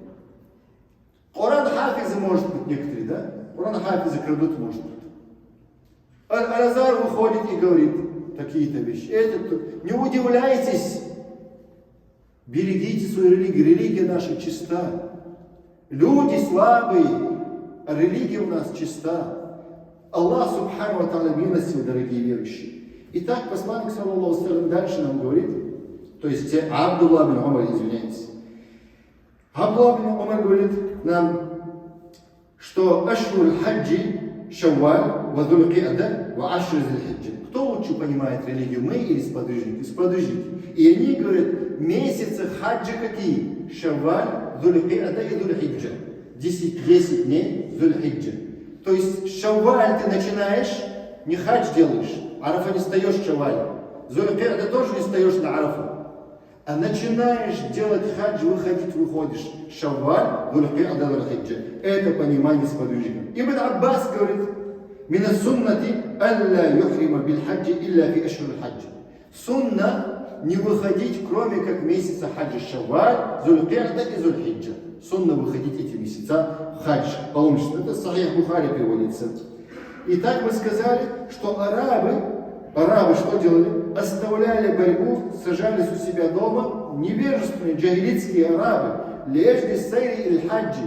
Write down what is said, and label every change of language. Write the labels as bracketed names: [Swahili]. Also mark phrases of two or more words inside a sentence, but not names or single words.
[Russian] Коран хафизы, может быть, некоторые, да? Коран хафизы крадут, может быть. Аль-Азар выходит и говорит такие-то вещи. Не удивляйтесь. Берегите свою религию. Религия наша чиста. Люди слабые, а религия у нас чиста. [Arabic] الله سبحانه وتعالى [Russian] милостив, дорогие верующие. Итак, посланник, [Arabic] صلى الله عليه, [Russian] дальше нам говорит, то есть Абдуллах бин Умар, извиняюсь. Абдуллах бин Умар говорит нам, что [Arabic] أشهر الحج شوال وذو القعدة وعشر ذي الحجة. [Russian] Кто лучше понимает религию, мы или сподвижники? Сподвижники. И они говорят, месяцы хаджи какие? Шавваль, Дуль-Ки'да и Дуль-Хиджа. 10 дней Дуль-Хиджа. То есть шавваль ты начинаешь, не хадж делаешь, Арафа не встаешь в шавваль. Дуль-Ки'да тоже не встаешь на Арафу. А начинаешь делать хадж, выходишь. Шавваль, Дуль-Ки'да, Дуль-Хиджа. Это понимание сподвижников. Ибн Аббас говорит, [Arabic] «من السنة ألا يحرم بالحج إلا في أشهر الحج». [Russian] Сунна не выходить, кроме как месяца хаджа Шавваль, Дуль-Ки'да и Дуль-Хиджа. Сунна выходить эти месяца в хадж, паломничество. Это Сахих Бухари приводится. Итак, мы сказали, что арабы что делали? Оставляли борьбу, сажались у себя дома, невежественные джахилитские арабы, лежли сайри или хаджи.